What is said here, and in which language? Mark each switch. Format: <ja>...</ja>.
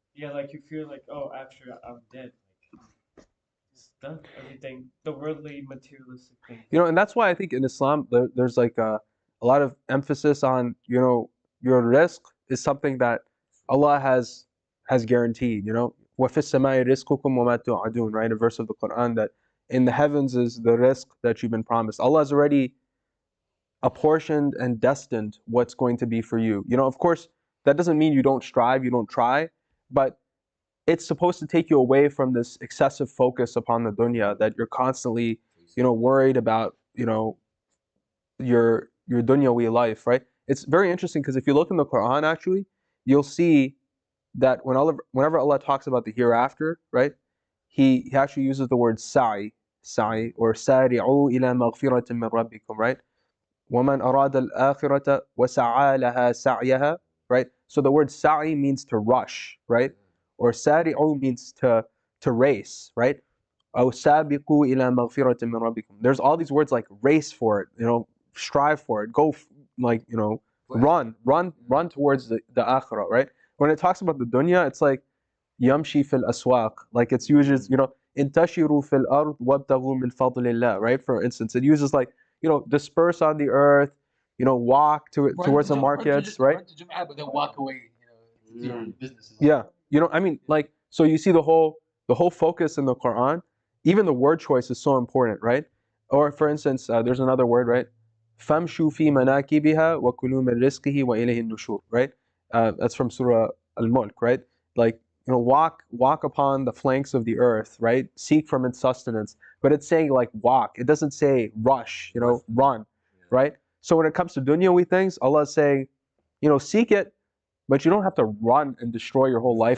<en>yeah, like you feel like, oh, after I'm dead, like it's done. Everything, the worldly, materialistic things. And that's why I think in Islam there's like a lot of emphasis on your risk is something that Allah has guaranteed.</en> <ar>وَفِي السَّمَاءِ رِزْقُكُمْ وَمَا تُوعَدُونَ,</ar> <en>right? A verse of the Quran that in the heavens is the risk that you've been promised. Allah has already apportioned and destined what's going to be for you. Of course, that doesn't mean you don't strive, you don't try, but it's supposed to take you away from this excessive focus upon the dunya that you're constantly, worried about, your dunyawi life, right? It's very interesting because if you look in the Quran, actually, you'll see that whenever Allah talks about the hereafter, right, he actually uses the word sa'i, or</en> <ar>sari'u ila maghfiratin min rabbikum,</ar> <en>right?</en> <ar>وَمَنْ أَرَادَ الْآخِرَةَ وَسَعَى لَهَا سَعْيَهَا,</ar> <en>right? So the word sa'i means to rush, right? Or sari'u means to race, right?</en> <ar>أو سابقوا إلى مغفرة من ربكم.</ar> <en>There's all these words like race for it, strive for it, go run towards the akhirah, right? When it talks about the dunya, it's like</en> <ar>yamshi fil aswaq,</ar> <en>like it's uses,</en> <ar>intashiru fil ard wabtaghu min fadlillah,</ar> <en>right? For instance, it uses like, disperse on the earth, walk towards the markets, right? Run to Jum'ah, but then walk away, to your businesses. Yeah, I mean, like, so you see the whole focus in the Quran, even the word choice is so important, right? Or for instance, there's another word, right?</en> <ar>فَامْشُوا فِي مَنَاكِبِهَا وَكُلُوا مِنْ رِزْقِهِ وَإِلَيْهِ النُّشُورُ,</ar> <en>right? That's from Surah Al-Mulk, right? Like, walk upon the flanks of the earth, right? Seek from its sustenance. But it's saying like walk. It doesn't say rush, run, right? So when it comes to dunyawi things, Allah is saying, seek it, but you don't have to run and destroy your whole life</en>